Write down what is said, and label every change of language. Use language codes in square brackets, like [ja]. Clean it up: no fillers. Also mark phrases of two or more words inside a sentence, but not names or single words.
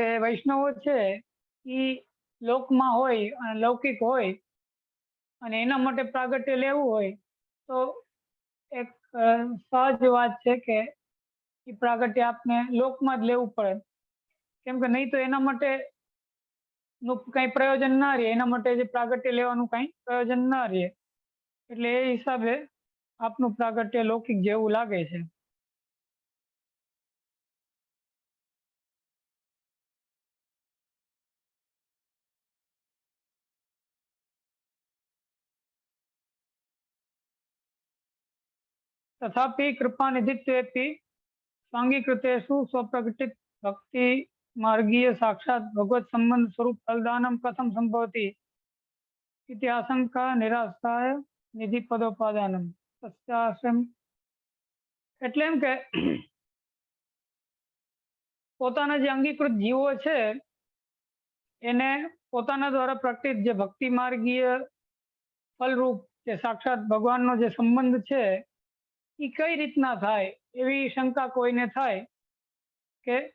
[gu] વૈષ્ણવો છે એ લોકમાં હોય અને લૌકિક હોય અને એના માટે પ્રાગટ્ય લેવું હોય તો એક સહજ વાત છે કે એ પ્રાગટ્ય આપને લોકમાં જ લેવું પડે. કેમ કે નહીં તો એના માટે નું કઈ પ્રયોજન ના રહે, એના માટે જે પ્રાગટ્ય લેવાનું કઈ પ્રયોજન ના રહે. એટલે એ હિસાબે આપનું પ્રાગટ્ય લૌકિક જેવું લાગે છે. [sa] तथापि कृपानिधित्वेपि स्वांगीकृतेषु स्वप्रकटित भक्ति मार्गीय साक्षात भगवत संबंध स्वरूप फलदानम कथम संभवति इति आशंका निराशाय निधि पदोपादानम तस्याश्रम. [gu] એટલે એમ કે પોતાના જે અંગીકૃત જીવો છે એને પોતાના દ્વારા પ્રકટિત જે ભક્તિ માર્ગીય ફલરૂપ જે સાક્ષાત ભગવાનનો જે સંબંધ છે એ કઈ રીતના થાય એવી શંકા કોઈને થાય કે